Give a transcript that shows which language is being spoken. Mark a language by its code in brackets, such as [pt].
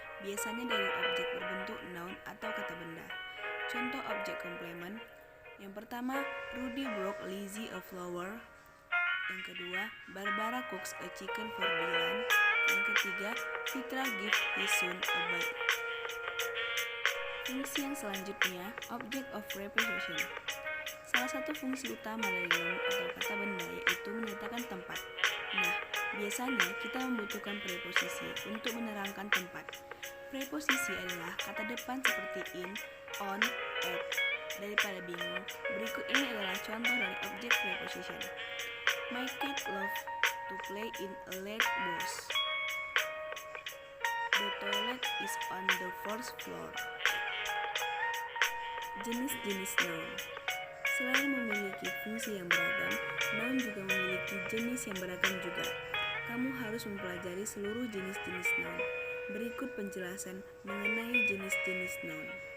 [id] Biasanya direct object berbentuk noun atau kata benda. Contoh objek komplement. Yang pertama, [en] Rudy brought Lizzie a flower. [id] Yang kedua, [en] Barbara cooks a chicken for Dylan. [id] Yang ketiga, [en] Fitra gives his son a bike. [id] Fungsi yang selanjutnya, object of preposition. Salah satu fungsi utama dari noun atau kata benda yaitu menyatakan tempat. Nah, biasanya kita membutuhkan preposisi untuk menerangkan tempat. Preposisi adalah kata depan seperti in, on, at. Daripada bingung, berikut ini adalah contoh dari object preposition. [en] My cat loves to play in a lead box. The toilet is on the first floor. [id] Jenis-jenis noun. Selain memiliki fungsi yang beragam, noun juga memiliki jenis yang beragam juga. Kamu harus mempelajari seluruh jenis-jenis noun. Berikut penjelasan mengenai jenis-jenis noun.